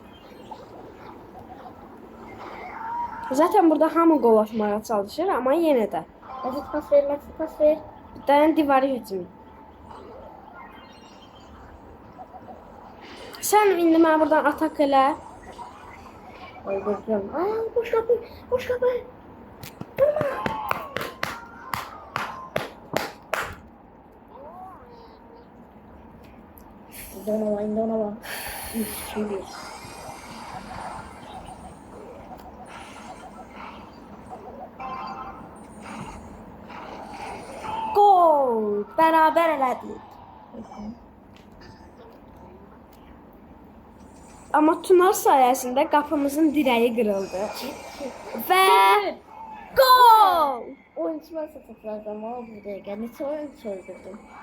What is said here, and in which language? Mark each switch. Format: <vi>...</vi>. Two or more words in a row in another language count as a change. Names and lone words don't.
<az>Zaten burada hamı gol atmağa çalışır, amma yenə də. Mesut pas ver, Mesut pas ver. Dayan divarı geçim. Sən indi mənə buradan atak elə.</az> <tr>Öldüreceğim. Aa, boş kapı, boş kapı. Vurma. Donova. Şimdi. Gol.</tr> <az>bərabər elədik. Amma tunel sayəsində qapımızın dirəyi qırıldı. Və gol!</az> <tr>Oyuncular satacağım ama bu dəqiqə.</tr> <az>Neçə oyuncu öldürdüm.</az>